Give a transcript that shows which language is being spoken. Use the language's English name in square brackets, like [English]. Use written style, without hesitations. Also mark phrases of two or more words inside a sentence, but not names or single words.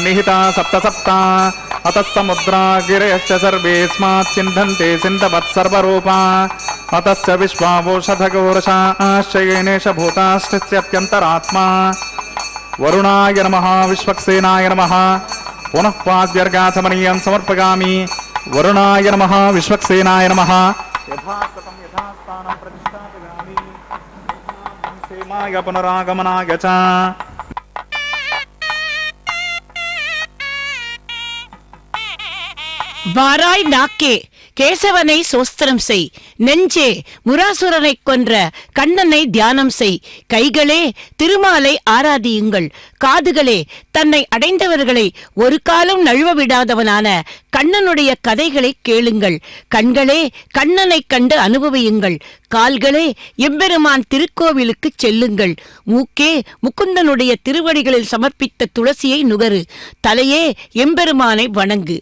[Sanskrit] निहिता सप्त सप्ता अतः समुद्रा गिरयश्च सर्वेऽस्मात् सिन्धन्ते सिन्धवत् सर्वरूपा अतश्च विश्वावोषधगोरशाश्च येनेष भूताश्चित्यन्तरात्मा वरुणाय नमः विश्वक्सेनाय नमः पुनः पाद्यर्गाचमनीयं समर्पयामि वरुणाय नमः विश्वक्सेनाय नमः यथास्थतं यथास्थानं प्रतिष्ठापयामि क्षेमाय पुनरागमनाय च [Tamil] வாராய் நாக்கே கேசவனை சோஸ்திரம் செய், நெஞ்சே முராசுரனை கொன்ற கண்ணனை தியானம் செய், கைகளே திருமாலை ஆராதியுங்கள், காதுகளே தன்னை அடைந்தவர்களை ஒரு காலம் நழுவ விடாதவனான கண்ணனுடைய கதைகளை கேளுங்கள், கண்களே கண்ணனை கண்டு அனுபவியுங்கள், கால்களே எம்பெருமான் திருக்கோவிலுக்கு செல்லுங்கள், மூக்கே முகுந்தனுடைய திருவடிகளில் சமர்ப்பித்த துளசியை நுகரு, தலையே எம்பெருமானை வணங்கு.